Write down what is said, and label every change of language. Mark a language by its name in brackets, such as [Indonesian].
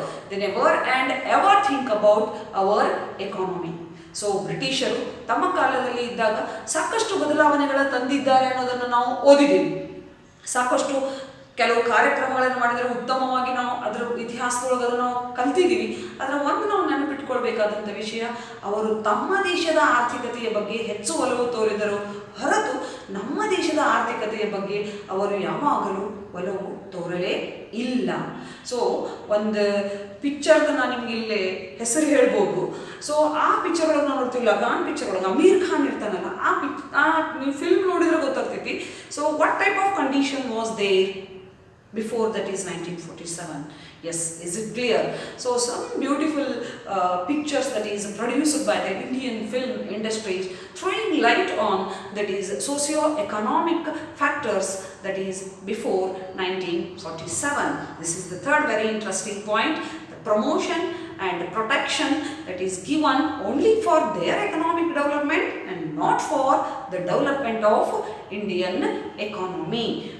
[English] They never and ever think about our economy. [Kannada] So ಬ್ರಿಟಿಷರು ತಮ್ಮ ಕಾಲದಲ್ಲಿ ಇದ್ದಾಗ ಸಾಕಷ್ಟು ಬದಲಾವಣೆಗಳ ತಂದಿದ್ದಾರೆ ಅನ್ನೋದನ್ನು ನಾವು ಓದಿದ್ದೀವಿ. ಸಾಕಷ್ಟು ಕೆಲವು ಕಾರ್ಯಕ್ರಮಗಳನ್ನು ಮಾಡಿದರೆ ಉತ್ತಮವಾಗಿ ನಾವು ಅದರ ಇತಿಹಾಸದೊಳಗೆ ಅದನ್ನು ನಾವು ಕಲ್ತಿದ್ದೀವಿ. ಅದರ ಒಂದು ನಾವು ನೆನಪಿಟ್ಕೊಳ್ಬೇಕಾದಂಥ ವಿಷಯ, ಅವರು ತಮ್ಮ ದೇಶದ ಆರ್ಥಿಕತೆಯ ಬಗ್ಗೆ ಹೆಚ್ಚು ಒಲವು ತೋರಿದರು ಹೊರತು ನಮ್ಮ ದೇಶದ ಆರ್ಥಿಕತೆಯ ಬಗ್ಗೆ ಅವರು ಯಾವಾಗಲೂ ಒಲವು ತೋರಲೇ ಇಲ್ಲ. ಸೊ ಒಂದು ಪಿಕ್ಚರ್ದು ನಾನು ನಿಮ್ಗೆ ಇಲ್ಲೇ ಹೆಸರು ಹೇಳ್ಬೋದು. ಸೊ ಆ ಪಿಕ್ಚರ್ ಒಳಗೆ ನಾವು ನೋಡ್ತೀವಿ, ಲಗಾನ್ ಪಿಕ್ಚರ್ ಒಳಗೆ ಅಮೀರ್ ಖಾನ್ ಇರ್ತಾನಲ್ಲ, ನೀವು ಫಿಲ್ಮ್ ನೋಡಿದ್ರೆ ಗೊತ್ತಾಗ್ತೈತಿ. [English] So what type of condition was there before that is 1947. Yes, is it clear? So some beautiful pictures that is produced by the Indian film industries throwing light on that is socio-economic factors that is before 1947. This is the third very interesting point. The promotion and protection that is given only for their economic development and not for the development of Indian economy.